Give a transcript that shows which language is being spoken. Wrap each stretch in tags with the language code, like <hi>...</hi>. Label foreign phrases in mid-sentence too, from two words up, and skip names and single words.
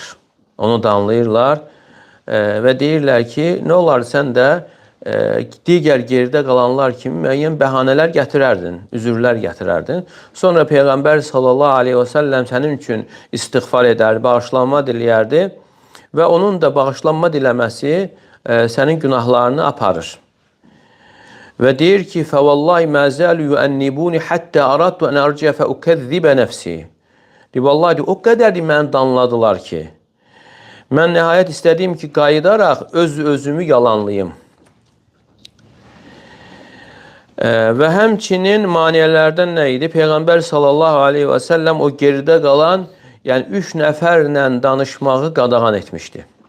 <az>Onu danlayırlar və deyirlər ki, nə olar sən də digər geridə qalanlar kimi müəyyən bəhanələr gətirərdin, üzürlər gətirərdin. Sonra Peyğəmbər</az> <ar>صلى الله عليه وسلم</ar> <az>sənin üçün istiğfar edərdi, bağışlanma diləyərdi və onun da bağışlanma diləməsi sənin günahlarını aparır. Və deyir ki,</az> <ar>فَوَاللّٰهِ مَا زَالُ يُؤَنِّبُونِ حَتَّى أَرَدْتُ أَنْ أَرْجِيَ فَأُكَذِّبَ نَفْسِي.</ar> <az>Vallahi o qədər məni danladılar ki, mən nəhayət istədim ki, qayıdaraq özümü yalanlayım. Və həmçinin maneələrdən nə idi? Peyğəmbər</az> <ar>صلى الله عليه وسلم</ar> <az>o geridə qalan, yəni 3 nəfərlə danışmağı qadağan etmişdi.</az>